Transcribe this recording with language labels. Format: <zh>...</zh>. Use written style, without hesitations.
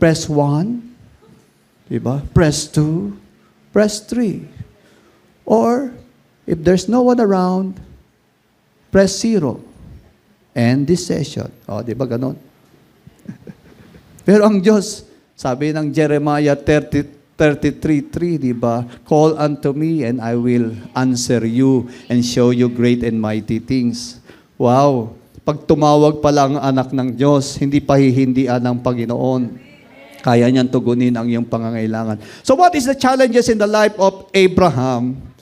<en>Press 1, diba? Press 2, press 3. Or, if there's no one around, press 0. End this session.</en> <tl>O, diba ganon? Pero ang Diyos, sabi ng Jeremiah 33:3, di ba?</tl> <en>Call unto me and I will answer you and show you great and mighty things. Wow!</en> <tl>Pag tumawag pa lang ang anak ng Diyos, hindi pahihindian ng Panginoon. Kaya niyang tugunin ang iyong pangangailangan.</tl> <en>So what is the challenges in the life of Abraham?</en>